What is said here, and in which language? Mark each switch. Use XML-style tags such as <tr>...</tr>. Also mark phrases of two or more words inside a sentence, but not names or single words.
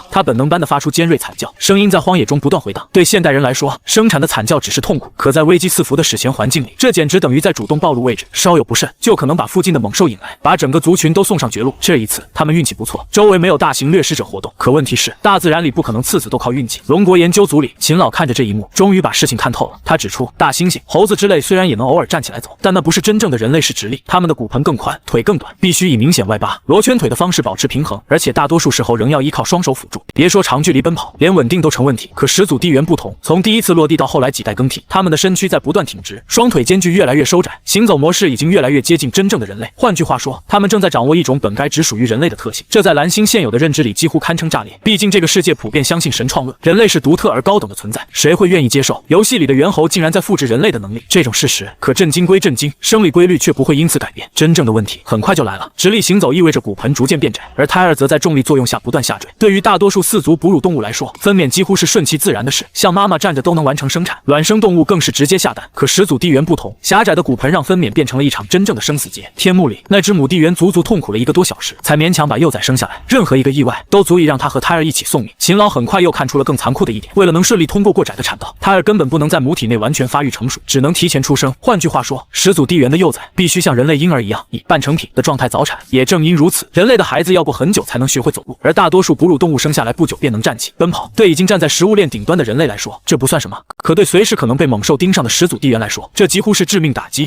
<zh>它本能般的發出尖銳慘叫，聲音在荒野中不斷回盪。對現代人來說，生產的慘叫只是痛苦，可在危機四伏的史前環境裡，這簡直等於在主動暴露位置，稍有不慎就可能把附近的猛獸引來，把整個族群都送上絕路。這一次，他們運氣不錯，周圍沒有大型掠食者活動。可問題是，大自然裡不可能次次都靠運氣。龍國研究組裡，秦老看着這一幕，終於把事情看透了。他指出，大猩猩、猴子之類雖然也能偶爾站起來走，但那不是真正的人類式直立，他們的骨盆更寬，腿更短，必須以明顯外八、螺圈腿的方式保持平衡，而且大多數時候仍要依靠雙手輔助。別說長距離奔跑，連穩定都成問題。可始祖地猿不同，從第一次落地到後來幾代更替，他們的身軀在不斷挺直，雙腿間距越來越收窄，行走模式已經越來越接近真正的人類。換句話說，他們正在掌握一種本該只屬於人類的特性，這在藍星現有的認知裡幾乎堪稱炸裂。畢竟這個世界普遍相信神創論，人類是獨特而高等的存在，誰會願意接受遊戲裡的猿猴竟然在複製人類的能力？這種事實可震驚歸震驚，生理規律卻不會因此改變。真正的問題很快就來了，直立行走意味着骨盆逐漸變窄，而胎兒則在重力作用下不斷下墜。對於大多數四足哺乳動物來說，分娩幾乎是順其自然的事，像媽媽站着都能完成生產，卵生動物更是直接下蛋。可始祖地猿不同，狹窄的骨盆讓分娩變成了一場真正的生死劫。天幕裡，那只母地猿足足痛苦了1個多小時，才勉強把幼崽生下來。任何一個意外都足以讓她和胎兒一起送命。秦老很快又看出了更殘酷的一點，為了能順利通過窄的產道，胎兒根本不能在母體內完全發育成熟，只能提前出生。換句話說，始祖地猿的幼崽必須像人類嬰兒一樣，以半成品的狀態早產。也正因如此，人類的孩子要過很久才能學會走路，而大多數哺乳動物生下來不久便能站起奔跑。對已經站在食物鏈頂端的人類來說，這不算什麼，可對隨時可能被猛獸盯上的始祖地猿來說，這幾乎是致命打擊。</zh>